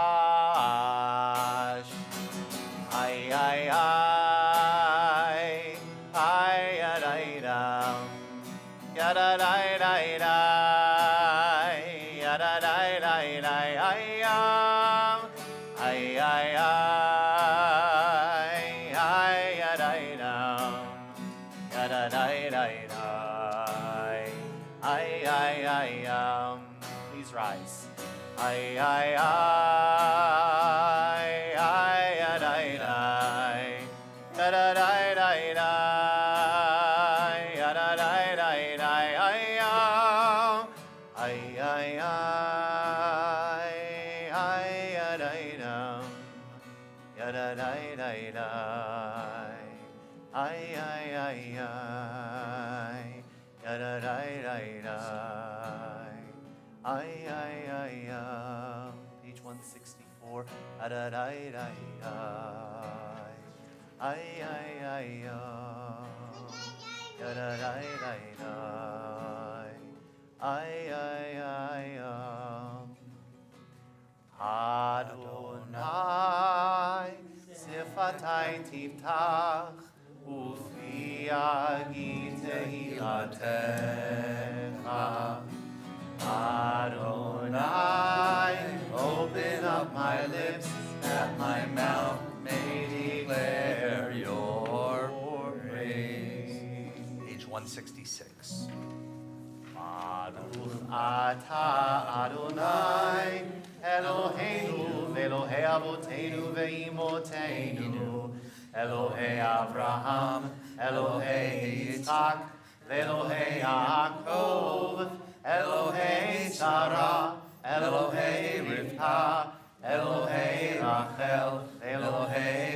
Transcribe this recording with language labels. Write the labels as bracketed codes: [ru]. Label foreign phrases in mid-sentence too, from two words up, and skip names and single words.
[en] איי איי איי איי איי דם ידה די די די ידה די די די איי איי איי איי די דם yada dai dai dai. Ay ay ay Please rise. Ay ay ay ay dai dai. Yada dai dai dai. Yada dai dai dai. Ay ay ay ay dai dam. Yada dai dai dai. Ay ay ay ay, yada dai dai dai, ay ay ay Page 164, yada dai dai dai, ay ay ay yada dai dai dai, ay ay ay [he] אדני שפתי תפתח, ופי יגיד תהילתך. Adonai, [en] open up my lips, that my mouth may declare your praise. Page 166. [he] ברוך אתה אדני אלהינו ואלהי אבותינו ואמותינו אלהי אברהם אלהי יצחק, אלהי יעקב אלהי שרה אלהי רבקה אלהי רחל אלהי